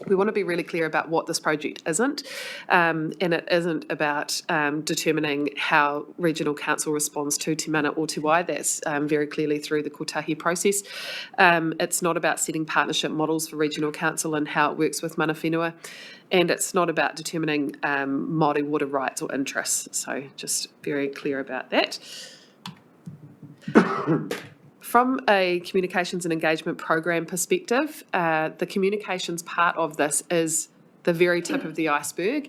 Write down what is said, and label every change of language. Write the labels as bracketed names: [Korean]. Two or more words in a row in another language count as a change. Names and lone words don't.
[English] we want to be really clear about what this project isn't, and it isn't about determining how regional council responds to Te Mana or Te Wai. That's very clearly through the kotahi process. It's not about setting partnership models for regional council and how it works with [Māori] mana whenua, [English] and it's not about determining Māori water rights or interests. So just very clear about that. From a communications and engagement program perspective, the communications part of this is the very tip of the iceberg.